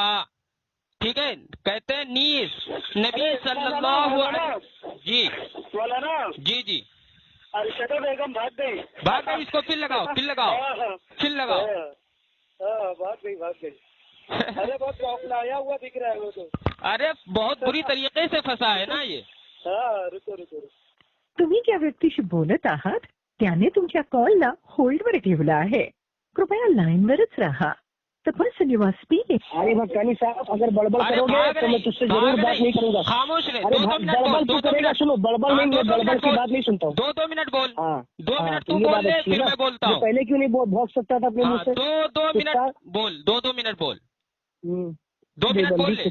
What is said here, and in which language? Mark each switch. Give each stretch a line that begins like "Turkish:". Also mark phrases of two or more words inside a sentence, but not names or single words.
Urdu: ٹھیک ہے, کہتے ہیں نیز نبی صلی اللہ علیہ جی ارشدہ بیگم بھاگ گئی, اس کو پھر لگاؤ بھاگ گئی. ارے بہت آیا ہوا دکھ رہا ہے وہ تو. ارے بہت بری طریقے سے پھنسا ہے نا یہ. رکو
Marathi: तुम्ही ज्या व्यक्तीशी बोलत आहात त्याने तुमच्या कॉलला होल्डवर ठेवला आहे. कृपया लाईनवरच राहा.
English: The person you are speaking.
Urdu: عارف حقانی صاحب اگر بڑبڑ کرو گے تو میں تجھ سے ضرور بات نہیں کروں گا. خاموش رہے. بڑبڑ تو کرے گا, سنو بڑبڑ نہیں, میں بڑبڑ کی بات نہیں سنتا ہوں. 2 منٹ بول. 2 منٹ تو بول لے, پھر میں بولتا ہوں. پہلے کیوں نہیں بھوگ سکتا تھا اپنے منہ سے؟ 2 منٹ بول. 2 منٹ بول. 2 منٹ بول لے.